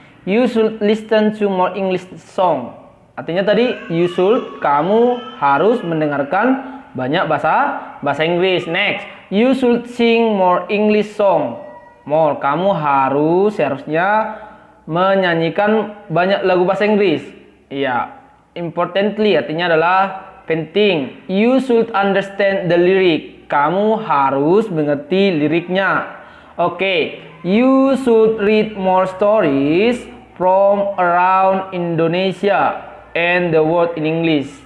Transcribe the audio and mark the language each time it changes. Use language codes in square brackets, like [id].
[en] You should listen to more English song. [id] Artinya tadi [en] you should, [id] kamu harus mendengarkan banyak bahasa Inggris. [en] Next, you should sing more English song. [id] More, kamu seharusnya menyanyikan banyak lagu bahasa Inggris. Iya. Importantly artinya adalah penting. [en] You should understand the lyric. [id] Kamu harus mengerti liriknya. [en] Oke, you should read more stories from around Indonesia and the world in English.